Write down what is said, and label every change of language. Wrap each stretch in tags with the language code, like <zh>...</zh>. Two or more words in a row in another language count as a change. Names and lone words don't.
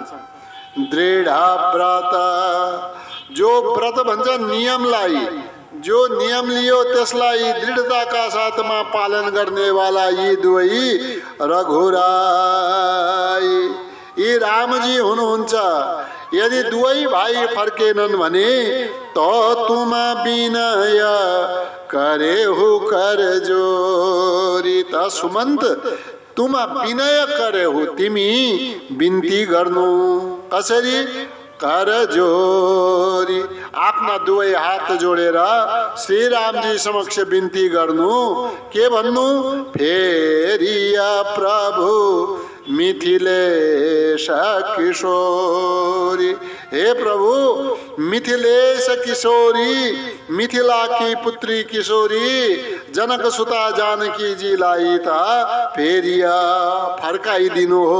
<ne>दृढ व्रत जो व्रत भन्छ नियमलाई, जो नियम लियो त्यसलाई दृढताका साथमा पालन गर्नेवाला यी दुवै रघुराई यी रामजी हुनुहुन्छ। यदि दुवै भाइ फर्केनन् भने त</ne> <awa>तुम विनय करे हो कर जोरी</awa> <ne>त सुमन्त</ne> <awa>तुम विनय करे हो</awa> <ne>तिमी बिन्ती गर्नु कसरी?</ne> <awa>कर जोरी</awa> <ne>आफ्ना दुवै हात जोडेर श्री रामजी समक्ष बिन्ती गर्नु। के भन्नु?</ne> <awa>फेरिया प्रभु मिथिलेश किशोरी हे प्रभु मिथिलेश किशोरी मिथिला की पुत्री किशोरी</awa> <ne>जनक सुता जानकी जीलाई त फेरिया फर्काइदिनु हो।</ne>